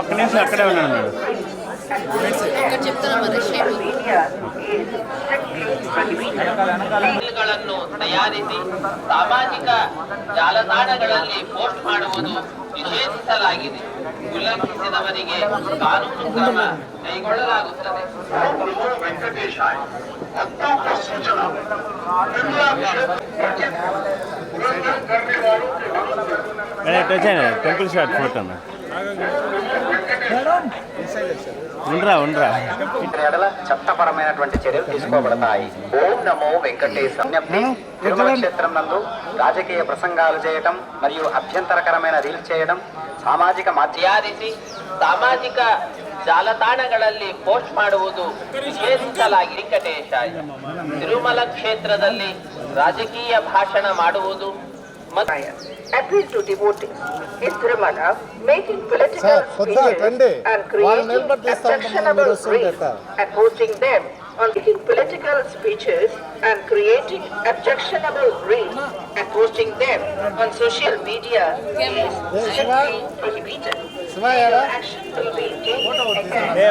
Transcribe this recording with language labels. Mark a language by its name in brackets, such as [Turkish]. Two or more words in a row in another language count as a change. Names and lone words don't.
[Telugu] నిమిషం అక్కడే ఉన్నాను మేడం. [Kannada] ಗಳನ್ನು ತಯಾರಿಸಿ ಸಾಮಾಜಿಕ ಜಾಲತಾಣಗಳಲ್ಲಿ ಪೋಸ್ಟ್ ಮಾಡುವುದು ನಿಷೇಧಿಸಲಾಗಿದೆ. ಉಲ್ಲಂಘಿಸಿದವರಿಗೆ ಕಾನೂನು ಕ್ರಮ ಕೈಗೊಳ್ಳಲಾಗುತ್ತದೆ. [Telugu] టెంపుల్ షాట్ ఫోటో ఉండరా చట్టపరమైనటువంటి చర్యలు తీసుకోబడతాయి. ఓం నమో వెంకటేశ్వర తిరుమల క్షేత్రం నందు రాజకీయ ప్రసంగాలు చేయటం మరియు అభ్యంతరకరమైన రీల్స్ చేయడం, సామాజిక [Kannada] ಸಾಮಾಜಿಕ ಜಾಲತಾಣಗಳಲ್ಲಿ ಪೋಸ್ಟ್ ಮಾಡುವುದು ನಿಷೇಧಿಸಲಾಗಿದೆ. ವೆಂಕಟೇಶಾಯ. ತಿರುಮಲ ಕ್ಷೇತ್ರದಲ್ಲಿ ರಾಜಕೀಯ ಭಾಷಣ ಮಾಡುವುದು [English] appeal to devotees in Tirumala, making political speeches and creating objectionable reels and posting them on making political speeches and creating objectionable reels and posting them on social media is strictly prohibited. Action will be taken.